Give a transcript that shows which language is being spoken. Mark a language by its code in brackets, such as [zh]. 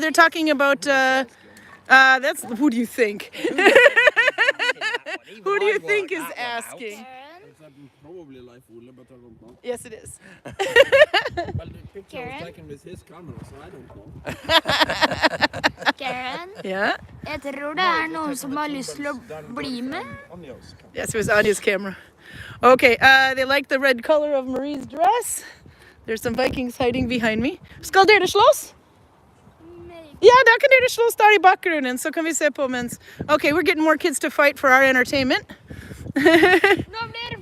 [en] They're talking about, that's, who do you think? Who do you think is asking? Probably life Ole, but I don't know. Yes, it is. Well, the picture was Karen? taken with his camera, so I don't know. Karen, Yeah? [no] jeg tror det er noen som har lyst til å bli med. [en] Yes, it was Anya's camera. Okay, they like the red color of Marie's dress. There's some Vikings hiding behind me. [no] Skal dere slåss? Ja, da kan dere slåss der I bakgrunnen, så kan vi se på mens... [en] Okay, we're getting more kids to fight for our entertainment. [no] Nå blir det